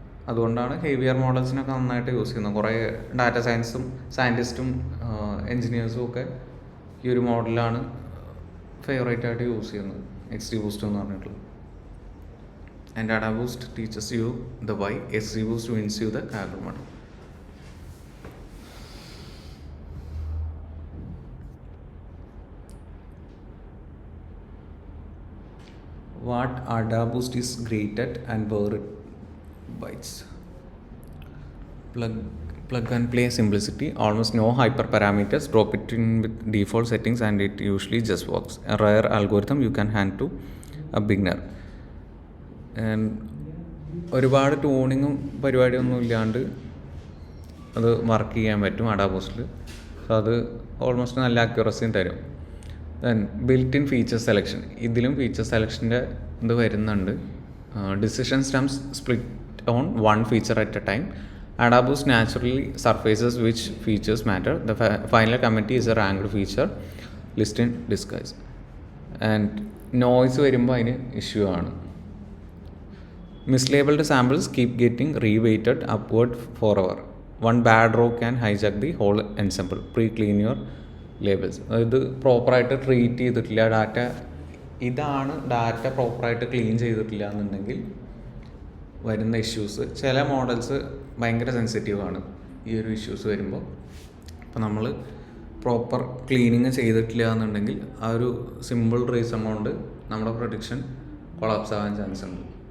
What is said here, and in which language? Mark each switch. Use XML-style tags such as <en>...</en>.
<ml>അതുകൊണ്ടാണ് ഹെവിയർ മോഡൽസിനൊക്കെ നന്നായിട്ട് യൂസ് ചെയ്യുന്നത്. കുറേ ഡാറ്റ സയൻറ്റിസ്റ്റും എൻജിനീയേഴ്സും ഒക്കെ ഈ ഒരു മോഡലാണ് ഫേവറേറ്റ് ആയിട്ട് യൂസ് ചെയ്യുന്നത്, എക്സ്ട്രീ ബൂസ്റ്റ് എന്ന് പറഞ്ഞിട്ടുള്ളത്.</ml> <en>And ADA Boost teaches you the why. XG Boost wins you the Kaggle model. what AdaBoost is great at and where it bites. Plug and play simplicity, almost no hyperparameters, drop it in with default settings and it usually just works. A rare algorithm you can hand to a beginner.</en> <ml>And ഒരുപാട് ട്യൂണിങ്ങും പരിപാടിയൊന്നും ഇല്ലാണ്ട് അത് work ചെയ്യാൻ പറ്റും AdaBoost. So അത് almost നല്ല അക്യുറസിയും തരും. Then built in feature selection, ഇതിലും ഫീച്ചർ സെലക്ഷൻ്റെ ഇത് വരുന്നുണ്ട്.</ml> <en>Decision stumps split on one feature at a time. AdaBoost naturally surfaces which features matter. The final committee is a ranked feature list in disguise.</en> <ml>And noise വരുമ്പോൾ അതിന് issue ആണ്.</ml> <en>Mislabeled samples keep getting reweighted upward forever. One bad row can hijack the whole ensemble. Pre-clean your labels.</en> <ml>ഇത് പ്രോപ്പറായിട്ട് treat ചെയ്തിട്ടില്ല data, ഇതാണ് data പ്രോപ്പറായിട്ട് clean ചെയ്തിട്ടില്ല എന്നുണ്ടെങ്കിൽ വരുന്ന ഇഷ്യൂസ്. ചില മോഡൽസ് ഭയങ്കര സെൻസിറ്റീവാണ് ഈ ഒരു ഇഷ്യൂസ് വരുമ്പോൾ. അപ്പോൾ നമ്മൾ പ്രോപ്പർ ക്ലീനിങ് ചെയ്തിട്ടില്ല എന്നുണ്ടെങ്കിൽ ആ ഒരു സിമ്പിൾ റീസൺ കൊണ്ട് നമ്മുടെ പ്രൊഡിക്ഷൻ കൊളാപ്സ് ആവാൻ ചാൻസ് ഉണ്ട്.</ml>